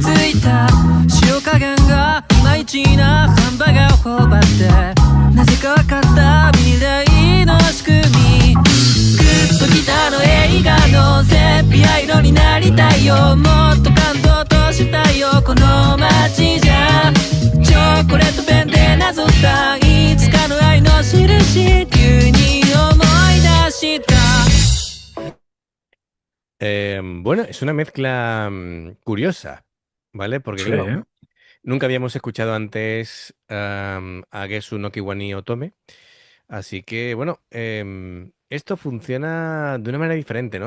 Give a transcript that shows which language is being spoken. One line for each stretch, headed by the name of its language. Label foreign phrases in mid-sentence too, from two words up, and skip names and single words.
Japanese: いた塩加減がいまいちなハンバーガーを頬張ってなぜか分かった未来の仕組みグッときたの映画のセピア色になりたいよもっと感動としたいよこの街じゃチョコレートペンでなぞったいつかの愛の印急に思い出した
Spanish: Bueno, es una mezcla curiosa, ¿vale? Porque Sí, claro, nunca habíamos escuchado antes a Gesu no Kiwani Otome. Así que, bueno, esto funciona de una manera diferente, ¿no?